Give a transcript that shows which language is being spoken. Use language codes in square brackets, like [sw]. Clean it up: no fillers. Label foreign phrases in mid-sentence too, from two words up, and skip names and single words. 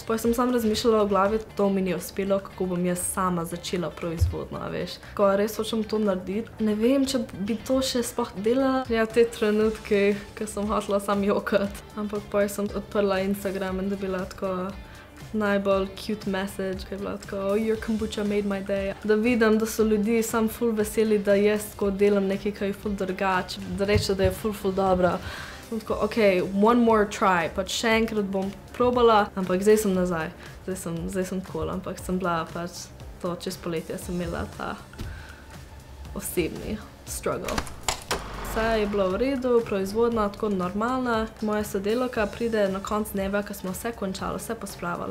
[sl] Potem sem sam razmišljala v glavi, to mi ni uspelo, kako bom jaz sama začela proizvodno, veš. Ko res hočem to narediti, ne vem, če bi to še sploh delala. Ja, te trenutke, ko sem hotela sam jokati. Ampak potem sem odprla Instagram in dobila tako najbolj [en] cute message, [sl] ki je bila tako, [en] oh, your kombucha made my day. [sl] Da vidim, da so ljudi sam ful veseli, da jaz tako delam nekaj, ki je ful drugače, da reče, da je ful dobra. Sem tako, [en] ok, one more try, [sl] pač še enkrat bom probala, ampak zdaj sem nazaj. Zdaj sem cool, ampak sem bila pač to čez poletje sem imela ta osebni struggle. Vse je bilo v redu, proizvodna tako normalna. Moja sodelavka pride na konec dneva, ko smo vse končali, vse pospravili.